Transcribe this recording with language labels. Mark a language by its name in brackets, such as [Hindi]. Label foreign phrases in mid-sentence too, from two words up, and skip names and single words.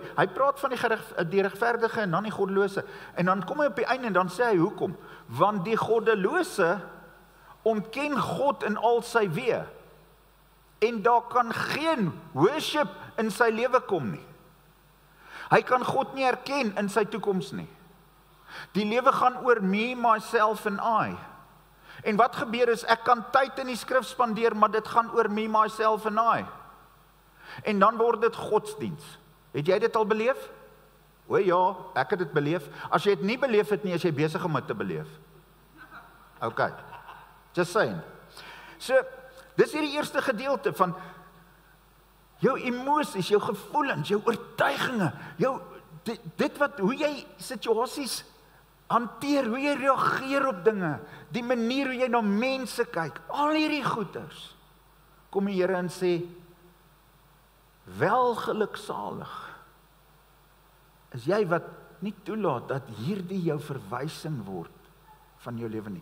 [Afrikaans] Hy praat van die regverdige en dan die goddelose. En dan kom hy op die einde en dan sê hy hoekom? Want die goddelose ontken God in al sy weë. En daar kan geen worship in sy lewe kom nie. Hy kan God nie erken in sy toekoms nie. Die lewe gaan oor [English] me, myself and I. [Afrikaans] En wat gebeur is, ek kan tyd in die skrif spandeer, maar dit gaan oor [English] me, myself and I. [Afrikaans] En dan word dit godsdiens. Het jy dit al beleef? O ja, ek het dit beleef. As jy dit nie beleef het nie, is jy besig om dit te beleef. [English] Okay, just saying. [Afrikaans] So, dis hier die eerste gedeelte van jou emosies, jou gevoelens, jou oortuigings, hoe jy situasies hanteer, hoe jy reageer op dinge, die manier hoe jy na mense kyk, al hierdie goeders, kom die Here en sê, wel geluksalig, is jy wat nie toelaat dat hierdie jou verwysing word van jou lewe nie.